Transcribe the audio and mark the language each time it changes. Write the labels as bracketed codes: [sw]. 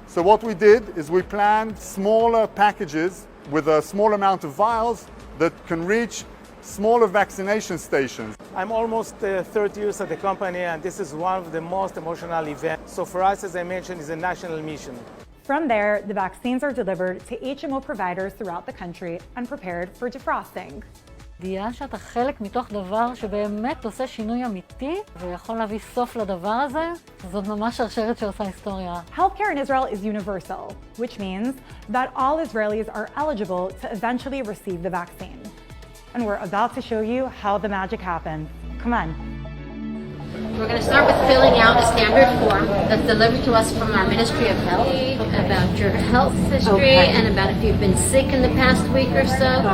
[en] So what we did is we planned smaller packages with a small amount of vials that can reach smaller vaccination stations. I'm almost 30 years at the company, and this is one of the most emotional events. So for us, as I mentioned, it's a national mission. From there, the vaccines are delivered to HMO providers throughout the country and prepared for defrosting. [he] ידיעה שאתה חלק מתוך דבר שבאמת עושה שינוי אמיתי ויכול להביא סוף לדבר הזה, זאת ממש שרשרת שעושה היסטוריה. [en] Healthcare in Israel is universal, which means that all Israelis are eligible to eventually receive the vaccine. And we're about to show you how the magic happens. Come on. We're going to start with filling out a standard form that's delivered to us from our Ministry of Health about your health history and about if you've been sick in the past week or so.